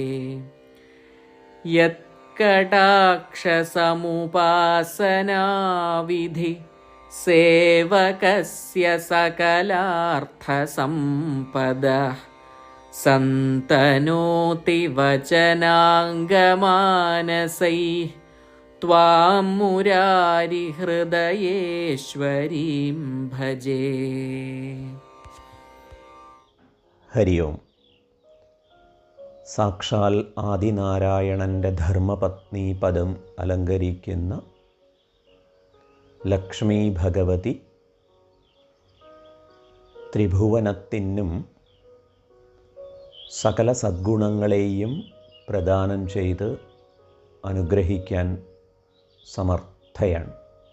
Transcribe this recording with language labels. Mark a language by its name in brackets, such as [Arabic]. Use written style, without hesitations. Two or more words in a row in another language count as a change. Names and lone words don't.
[Sanskrit] यत्कटाक्षसमुपासनाविधि सेवकस्य सकलार्थसम्पदः सन्तनोति वचनाङ्गमानसैः त्वां मुरारि हृदयेश्वरीं भजे। [Malayalam] ഹരി ഓം. സാക്ഷാൽ ആദിനാരായണൻ്റെ ധർമ്മപത്നി പദം അലങ്കരിക്കുന്ന ലക്ഷ്മി ഭഗവതി ത്രിഭുവനത്തിനും സകല സദ്ഗുണങ്ങളെയും പ്രദാനം ചെയ്ത് അനുഗ്രഹിക്കാൻ സമർത്ഥയാണ്.